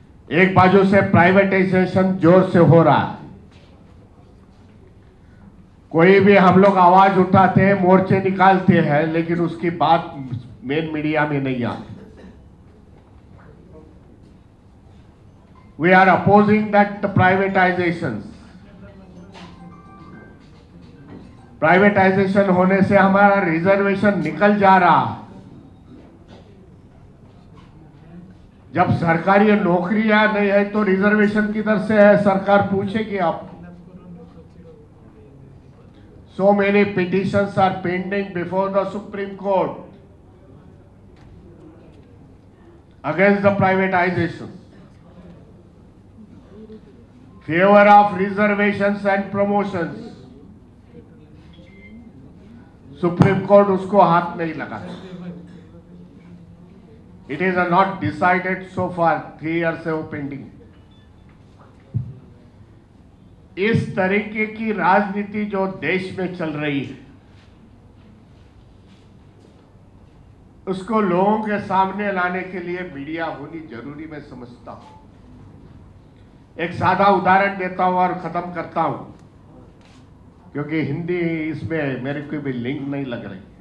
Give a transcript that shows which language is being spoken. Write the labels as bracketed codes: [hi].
[hi] एक बाजू से प्राइवेटाइजेशन जोर से हो रहा है। कोई भी हम लोग आवाज उठाते हैं, मोर्चे निकालते हैं, लेकिन उसकी बात मेन मीडिया में नहीं आती। [en] We are opposing that privatizations. [hi] Privatisation होने से हमारा रिजर्वेशन निकल जा रहा है। जब सरकारी नौकरियां नहीं है तो रिजर्वेशन किधर से है, सरकार पूछेगी आपको। [en] So many petitions are pending before the Supreme Court against the privatization. Favor of reservations and promotions. [hi] Supreme court उसको हाथ नहीं लगा। [en] It is not decided so far, 3 years [hi] से वो पेंडिंग। इस तरीके की राजनीति जो देश में चल रही है, उसको लोगों के सामने लाने के लिए मीडिया होनी जरूरी मैं समझता हूं। एक सादा उदाहरण देता हूं और खत्म करता हूं, क्योंकि हिंदी इसमें मेरे को भी लिंक नहीं लग रही।